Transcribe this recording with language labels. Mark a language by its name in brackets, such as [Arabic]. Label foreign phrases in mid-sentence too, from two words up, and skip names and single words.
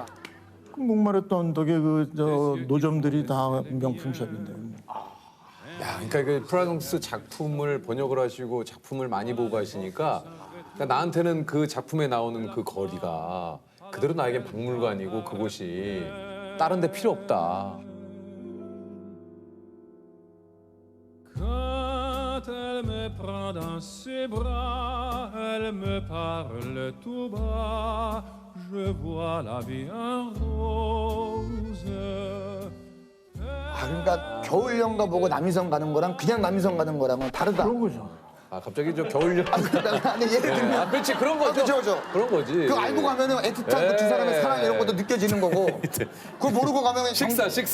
[Korean] 그 목마르던 언덕에 그 노점들이 다 명품샵인데. 야, 그러니까 그 프랑스 작품을 번역을 하시고 작품을 많이 보고 가시니까 그러니까 나한테는 그 작품에 나오는 그 거리가 그대로 나에겐 박물관이고 그곳이 다른 데 필요 없다. [French] Quand elle me prend dans ses bras, elle me parle tout bas, je vois la vie en rose. [Korean] 그러니까 겨울연가 보고 남이섬 가는 거랑 그냥 남이섬 가는 거랑은 다르다. 그런 거죠. 갑자기 저 겨울여. 아니 예를 들면 그렇지 그런 거죠. 그렇죠. 그런 거지. 그거 알고 가면은 애틋한 그 두 사람의 사랑 이런 것도 느껴지는 거고. 그걸 모르고 가면 식사.